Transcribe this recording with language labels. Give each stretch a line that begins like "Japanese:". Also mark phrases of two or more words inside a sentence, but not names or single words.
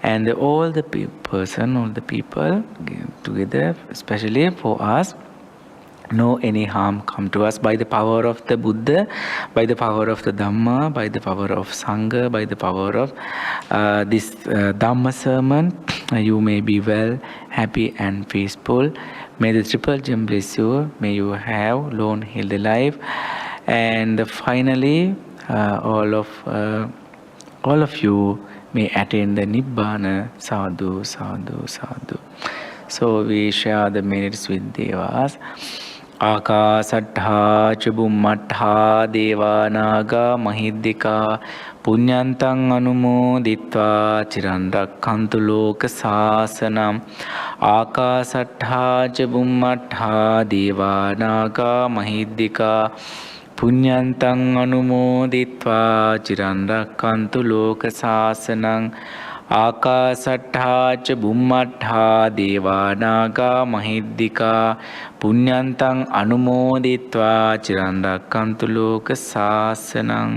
English: and all the all the people together, especially for us, no any harm come to us by the power of the Buddha, by the power of the Dhamma, by the power of Sangha, by the power of this Dhamma sermon. You may be well, happy and peaceful. May the Triple Gem bless you. May you have long healthy life. And finally, all of you may attain the Nibbana.
Pali: Sadhu, sadhu, sadhu.
English: So we share the merits with Devas.
Pali: ආකාසට්ඨා චුම්මට්ඨා දේවා නාග මහිද්దికා පුඤ්ඤන්තං අනුමෝදිත්වා චිරන් රක්ඛන්තු ලෝක සාසනං ආකාසට්ඨා චුම්මට්ඨා දේවා නාග මහිද්దికා පුඤ්ඤන්තං අනුමෝදිත්වා චිරන් රක්ඛන්තු ලෝක සාසනං ආකාසට්ඨා ච බුම්මට්ඨා දේවා නාග මහිද්దికා පුඤ්ඤන්තං අනුමෝදිත්වා චිරන් රක්ඛන්තු ලෝක සාසනං.